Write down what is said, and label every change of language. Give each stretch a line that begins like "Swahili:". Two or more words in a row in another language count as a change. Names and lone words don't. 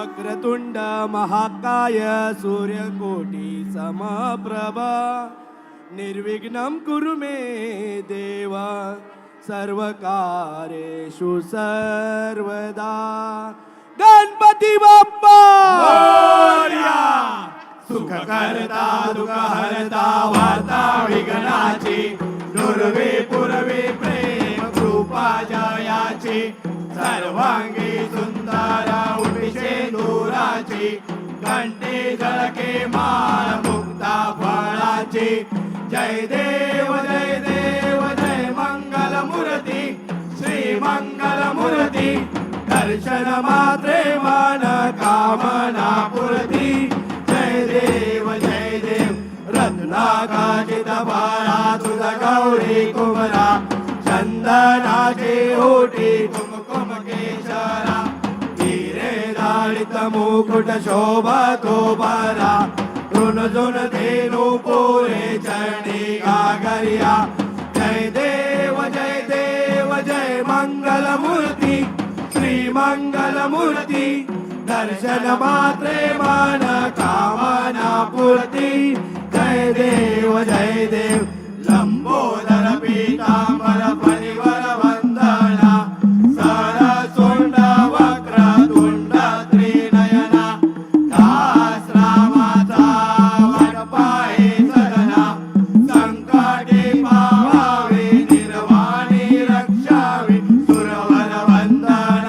Sanskrit: वक्रतुंड महाकाय सूर्यकोटी समप्रभा निर्विघ्नं कुरु मे देव सर्वकार्येषु सर्वदा.
Marathi: गणपती बाप्पा मोरया. सुख करता दुःख हरता वार्ता विघ्नाची दुर्वे पुरवे प्रेम कृपा जयाची सर्वांगी सुंदर उठिषे दूराची घंटे झळके माळ मुक्ता फळाची. जय देव जय देव जय मंगल मूर्ती श्री मंगल मूर्ती दर्शन मात्रे मन कामना पूर्ती. जय देव रत्नाकाचित बाळा तुझा गौरी कुमरा चंदनाचे ओटी कुमकुम केशरा हिरे दाळित मुकुट शोभतो बरा रुणझुण धेनु पोरे चरणी गागरिया. जय देव जय मंगल मूर्ती श्री मंगल मूर्ती दर्शन मात्रे मन कामना पूर्ती. जय देव लंबोदर पीतांबर परिवर वंदना सरसोंड वक्रतुंड त्रिनयना दास रामाचा वडपाये सदना संकटे पावावे निर्वाणी रक्षावे सुरवर वंदना.